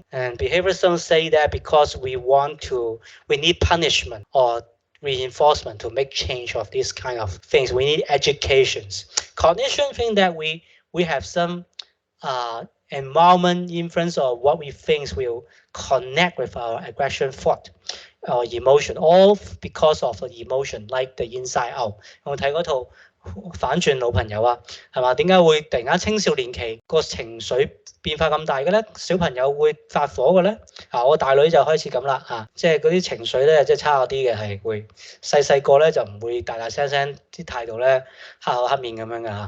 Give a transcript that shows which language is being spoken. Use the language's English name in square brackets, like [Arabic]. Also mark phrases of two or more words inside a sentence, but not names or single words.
[English] And behaviorism say that because we need punishment or reinforcement to make change of these kind of things. We need educations. Cognition think that we have some environment influence or what we think will connect with our aggression thought or emotion, all because of the emotion, like the inside out. [Cantonese] 有冇睇嗰套反轉老朋友啊？係嘛？點解會突然間青少年期個情緒變化咁大嘅咧？小朋友會發火嘅咧？我大女就開始咁啦，即係嗰啲情緒咧，即係差咗啲嘅，係會細個咧就唔會大聲，啲態度咧黑口黑面咁樣㗎嚇。